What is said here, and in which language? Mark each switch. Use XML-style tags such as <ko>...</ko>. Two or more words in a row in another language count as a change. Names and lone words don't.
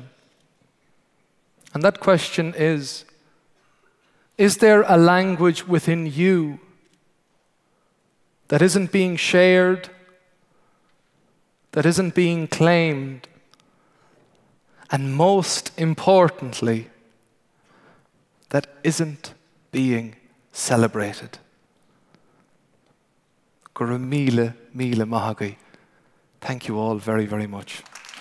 <en>And that question is there a language within you that isn't being shared, that isn't being claimed, and most importantly, that isn't being celebrated?</en> <ga>Gur míle, míle maith agaibh.</ga> <en>Thank you all very, very much.</en>